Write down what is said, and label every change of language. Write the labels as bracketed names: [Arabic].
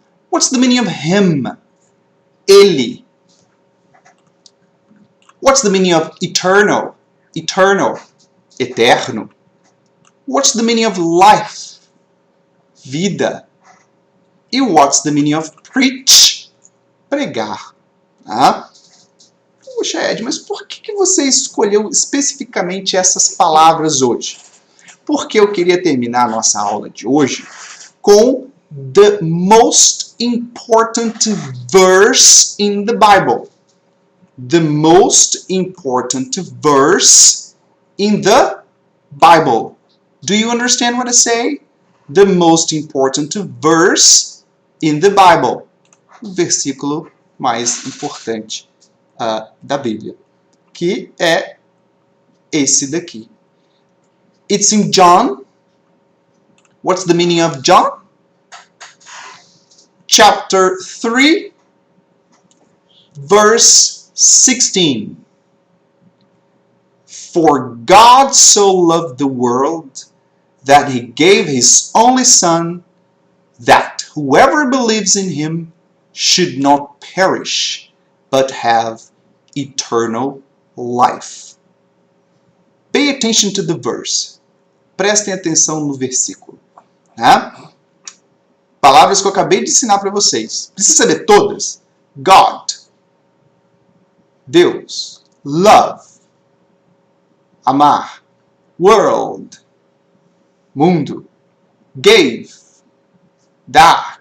[English] What's the meaning of him? [Portuguese] Ele. [English] What's the meaning of eternal? Eternal. [Portuguese] Eterno. [English] What's the meaning of life? [Portuguese] Vida. [English] E what's the meaning of preach? [Portuguese] Pregar. Ah? Puxa, Ed, mas por que você escolheu especificamente essas palavras hoje? Porque eu queria terminar a nossa aula de hoje com [English] the most important verse in the Bible. The most important verse in the Bible. Do you understand what I say? The most important verse in the Bible. [Portuguese] O versículo mais importante da Bíblia. Que é esse daqui. [English] It's in John. What's the meaning of John? Chapter 3, verse 16. For God so loved the world that he gave his only Son, that whoever believes in him should not perish, but have eternal life. Pay attention to the verse. [Portuguese] Prestem atenção no versículo. Né? Palavras que eu acabei de ensinar para vocês. Precisa saber todas? God. Deus. Love. Amar. World. Mundo. Gave. Dar.